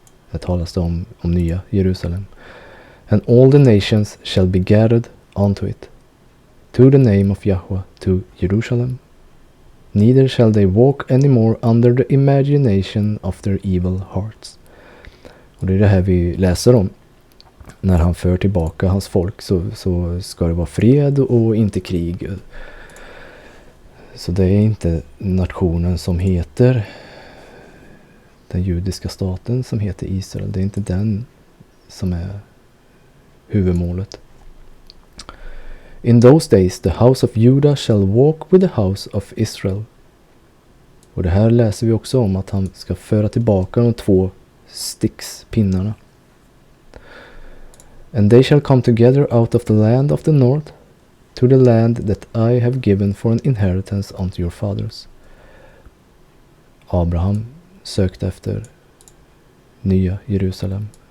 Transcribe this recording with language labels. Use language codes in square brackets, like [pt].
[sv] Det talas det om nya Jerusalem. [en] And all the nations shall be gathered unto it, to the name of Yahweh, to Jerusalem. Neither shall they walk any more under the imagination of their evil hearts. [sv] Och det är det här vi läser om. När han för tillbaka hans folk så ska det vara fred och inte krig. Så det är inte nationen som heter den judiska staten som heter Israel. Det är inte den som är huvudmålet. [en] In those days the house of Judah shall walk with the house of Israel. [sv] Och det här läser vi också om, att han ska föra tillbaka de 2 stickspinnarna. [en] And they shall come together out of the land of the north, to the land that I have given for an inheritance unto your fathers. [sv] Abraham sökte efter nya Jerusalem.